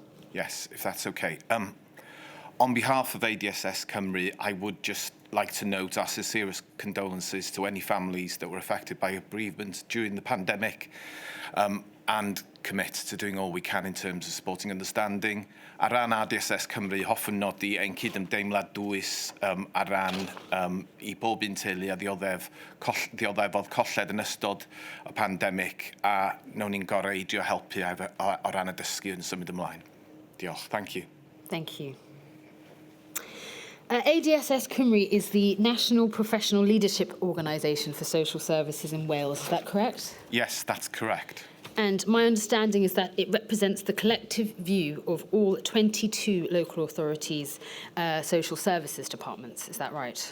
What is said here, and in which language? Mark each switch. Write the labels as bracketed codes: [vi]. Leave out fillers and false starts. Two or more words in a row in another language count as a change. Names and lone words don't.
[en] Yes, if that's okay. On behalf of ADSS Cymru, I would just like to note our sincerest condolences to any families that were affected by bereavement during the pandemic, and commit to doing all we can in terms of supporting understanding. [cy] Ar ran ADSS Cymru, hoffwn nodi ein cydymdeimlad dwys ar ran I bob un teulu a ddioddef oedd colled yn ystod y pandemic, a wnawn ni'n goreidio helpu o ran y dysgu yn symud ymlaen. Diolch. [en] Thank you. Thank you. ADSS Cymru is the National Professional Leadership Organisation for Social Services in Wales, is that correct? Yes, that's correct. And my understanding is that it represents the collective view of all 22 local authorities' social services departments, is that right?